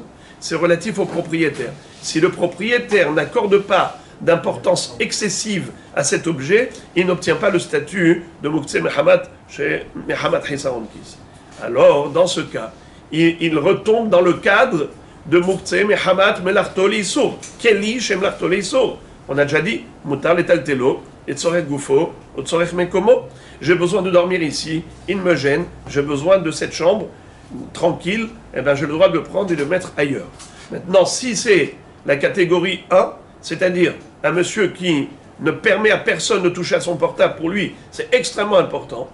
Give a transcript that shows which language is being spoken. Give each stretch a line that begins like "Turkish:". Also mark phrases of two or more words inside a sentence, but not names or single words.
French: C'est relatif au propriétaire. Si le propriétaire n'accorde pas d'importance excessive à cet objet, il n'obtient pas le statut de
Hebrew: מוקצה מחמת חסרון כיס.
French: Alors, dans ce cas, il retombe dans le cadre de
Hebrew: מוקצה מחמת מלאכתו לאיסור. כלי שמלאכתו לאיסור.
French: On a déjà dit,
Hebrew: מותר לטלטלו, et צורך גופו, ou צורך מקומו.
French: J'ai besoin de dormir ici, il me gêne, j'ai besoin de cette chambre tranquille, eh bien j'ai le droit de le prendre et de le mettre ailleurs. Maintenant, si c'est la catégorie 1, c'est-à-dire un monsieur qui ne permet à personne de toucher à son portable, pour lui, c'est extrêmement important.